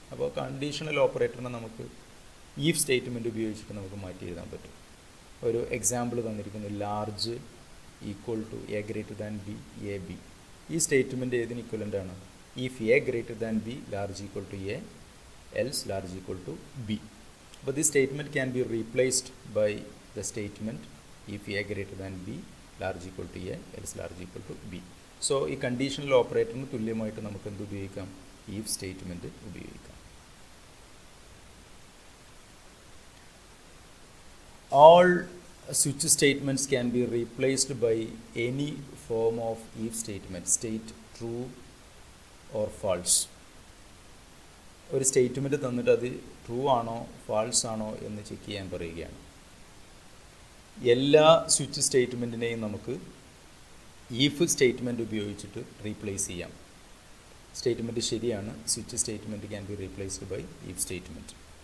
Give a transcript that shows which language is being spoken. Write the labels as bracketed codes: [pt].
[ml] അപ്പോൾ കണ്ടീഷണൽ ഓപ്പറേറ്ററിനെ നമുക്ക് if statement ഉപയോഗിച്ചിട്ട് നമുക്ക് മാറ്റി എഴുതാൻ പറ്റും. ഒരു എക്സാമ്പിൾ തന്നിരിക്കുന്നു, [en] Large equal to a greater than b a b. [ml] ഈ സ്റ്റേറ്റ്മെൻറ്റ് ഏതിന് ഇക്വലൻ്റ് ആണ്? [en] If a greater than b large equal to a else large equal to b. But this statement can be replaced by the statement if a greater than b large equal to a else large equal to b. [ml] So ഈ conditional ഓപ്പറേറ്ററിന് തുല്യമായിട്ട് നമുക്ക് എന്ത് ഉപയോഗിക്കാം? if statement ഉപയോഗിക്കാം. [en] All switch statements can be replaced by any form of if statement. State true or false. [ml] ഒരു statement തന്നിട്ട് അത് true ആണോ ഫാൾസ് ആണോ എന്ന് ചെക്ക് ചെയ്യാൻ പറയുകയാണ്. എല്ലാ സ്വിച്ച് സ്റ്റേറ്റ്മെൻറ്റിനെയും നമുക്ക് ഈഫ് സ്റ്റേറ്റ്മെൻറ്റ് ഉപയോഗിച്ചിട്ട് റീപ്ലേസ് ചെയ്യാം. സ്റ്റേറ്റ്മെൻറ്റ് ശരിയാണ്, [en] Switch statement can be replaced by if statement.